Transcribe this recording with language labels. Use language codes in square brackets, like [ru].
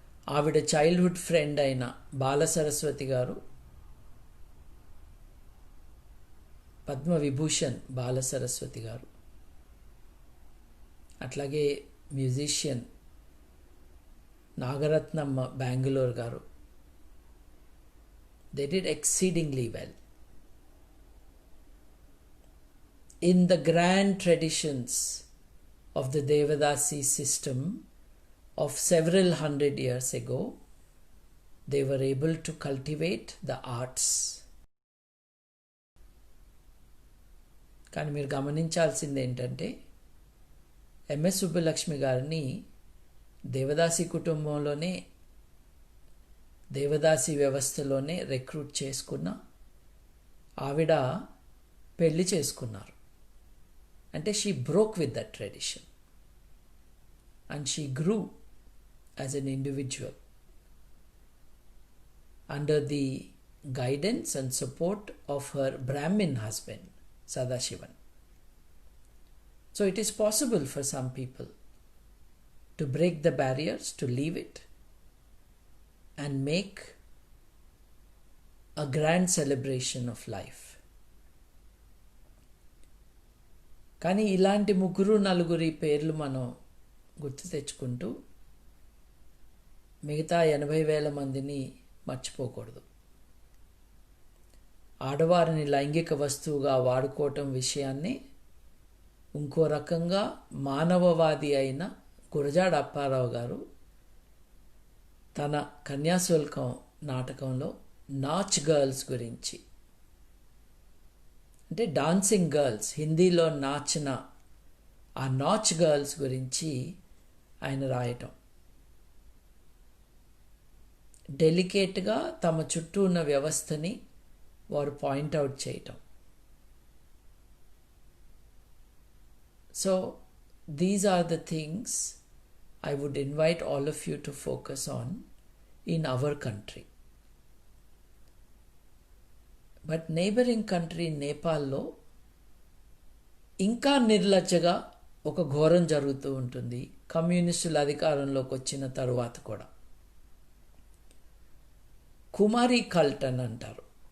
[te] ఆవిడ childhood friend అయిన బాలసరస్వతి గారు, పద్మవిభూషణ్ బాలసరస్వతి గారు, అట్లాగే మ్యూజిషియన్ నాగరత్నమ్మ బెంగళూరు గారు, [en] They did exceedingly well. In the grand traditions of the Devadasi system of several hundred years ago, they were able to cultivate the arts. [te] కానీ మీరు గమనించాల్సింది ఏంటంటే ఎంఎస్ సుబ్బలక్ష్మి గారిని దేవదాసి కుటుంబంలోనే, దేవదాసి వ్యవస్థలోనే రిక్రూట్ చేసుకున్న ఆవిడ పెళ్లి చేసుకున్నారు. అంటే [en] She broke with that tradition and she grew as an individual under the guidance and support of her Brahmin husband, Sadashivan. So it is possible for some people to break the barriers, to leave it and make a grand celebration of life. [te] కానీ ఇలాంటి ముగ్గురు నలుగురి పేర్లు మనం గుర్తు తెచ్చుకుంటూ మిగతా 80,000 మందిని మర్చిపోకూడదు. ఆడవారిని లైంగిక వస్తువుగా వాడుకోవటం విషయాన్ని ఇంకో రకంగా మానవవాది అయిన గురజాడ అప్పారావు గారు తన కన్యాశుల్కం నాటకంలో నాచ్ గర్ల్స్ గురించి, అంటే డాన్సింగ్ గర్ల్స్, హిందీలో నాచిన ఆ నాచ్ గర్ల్స్ గురించి ఆయన రాయటం, డెలికేట్గా తమ చుట్టూ ఉన్న వ్యవస్థని వారు పాయింట్అవుట్ చేయటం. [en] So these are the things I would invite all of you to focus on in our country. But neighboring country [te] నేపాల్లో ఇంకా నిర్లజ్జగా ఒక ఘోరం జరుగుతూ ఉంటుంది. కమ్యూనిస్టుల అధికారంలోకి వచ్చిన తరువాత కూడా కుమారి కల్ట్ అని అంటారు.